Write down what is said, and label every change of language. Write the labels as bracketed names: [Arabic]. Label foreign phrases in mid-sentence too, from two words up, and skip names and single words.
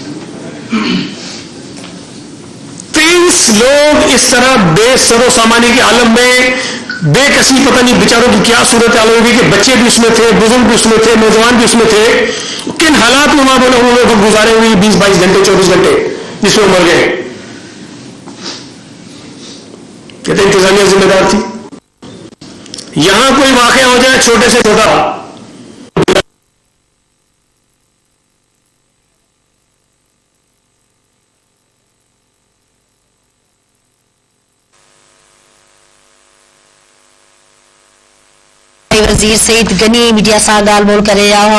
[Urdu] 23 لوگ اس طرح بے سر و سامانی کے عالم میں بے کسی, پتہ نہیں بیچاروں کی کیا صورت حال ہوگی کہ بچے بھی اس میں تھے, بزرگ بھی اس میں تھے, نوجوان بھی اس میں تھے, کن حالات میں وہاں گزارے ہوئے 20-22 گھنٹے 24 گھنٹے جس میں مر گئے. کہتے انتظامیہ ذمہ دار تھی. یہاں کوئی واقعہ ہو جائے چھوٹے سے چھوٹا, [Sindhi] वज़ीर सईद गनी मीडिया सां ॻाल्हि ॿोल करे रहिया हुआ.